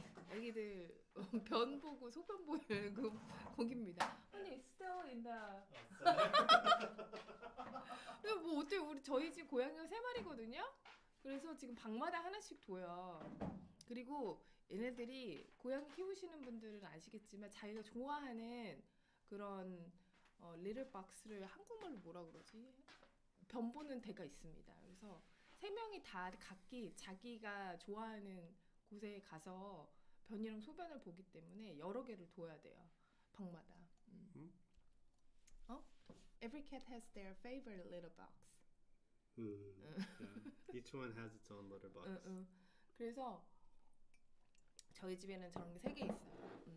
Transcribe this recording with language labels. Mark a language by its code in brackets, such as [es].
[ko] 애기들 변 보고 소변 보는 그 거기입니다. 아니 [en] still in the. [ko] 뭐 어때 우리 저희 집 고양이가 3마리거든요. 그래서 지금 방마다 하나씩 둬요. 그리고 얘네들이 고양이 키우시는 분들은 아시겠지만 자기가 좋아하는 그런 리틀 박스를 한국말로 뭐라 그러지? 변 보는 데가 있습니다. 그래서 3명이 다 각기 자기가 좋아하는 곳에 가서 변이랑 소변을 보기 때문에 여러 개를 둬야 돼요. 방마다. [en] Every cat has their favorite litter box. Yeah. Each one has its own litter box. [ko] 그래서 저희 집에는 저런 게 3개 있어요.